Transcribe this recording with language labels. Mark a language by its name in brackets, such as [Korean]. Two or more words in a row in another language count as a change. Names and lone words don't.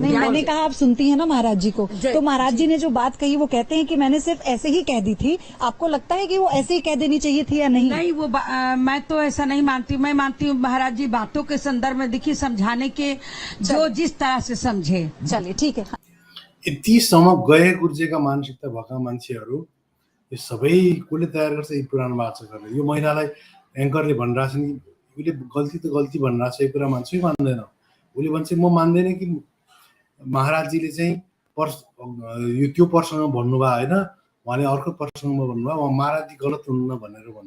[Hindi] नहीं, मैंने कहा आप सुनती हैं ना महाराज जी को, तो महाराज जी ने जो बात कही वो कहते हैं कि मैंने सिर्फ ऐसे ही कह दी थी। आपको लगता है कि वो ऐसे ही कह देनी चाहिए थी या नहीं? नहीं, वो मैं तो ऐसा नहीं मानती। मैं मानती हूँ महाराज जी बातों के संदर्भ में देखिए, समझाने के जो जिस तरह से समझे। चलिए ठीक है। [Nepali] यतिसम्म गए गुर्जेका मानसिकता भएका मान्छेहरू यो सबै कसले तयार गर्छ? यी पुरानो वाचकहरूले। यो महिलालाई एङ्करले भनिरहेको छ नि, उसले गल्ती त गल्ती भनिरहेको छ, यो कुरा मान्छे मान्दैन। उसले भन्छ म मान्दैन कि महाराजजीले चाहिँ यो त्यो प्रसङ्गमा भन्नुभयो होइन, उहाँले अर्को प्रसङ्गमा भन्नुभयो, महाराजजी गलत हुनुहुन्न भनेर भन्छ।